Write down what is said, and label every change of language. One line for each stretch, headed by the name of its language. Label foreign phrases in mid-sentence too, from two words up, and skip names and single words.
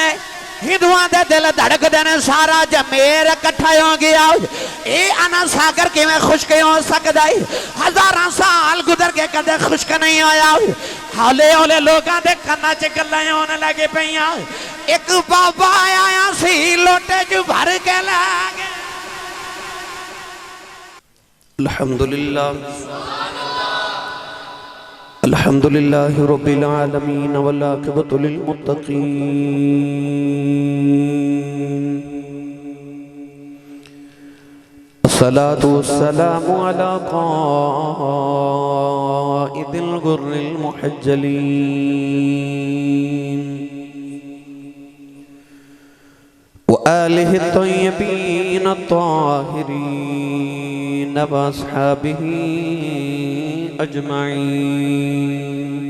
Punjabi: ہندواں دے دل دھڑکدے نے، سارا اجمیر اکٹھا ہو گیا. اے آنا ساگر کیویں خشک ہو سکدا اے? ہزاراں سال گزر کے کدے خشک نہیں ہویا. ہولے ہولے لوکاں دے کناں چ گلاں ہونے لگے پئیاں. اک بابا آیا سی لوٹے چ بھر کے لے گیا.
Arabic: الحمد لله الحمد لله رب العالمين والعاقبة للمتقين. الصلاة والسلام على قائد الغر المحجلين وآله الطيبين الطاهرين وأصحابه أجمعين.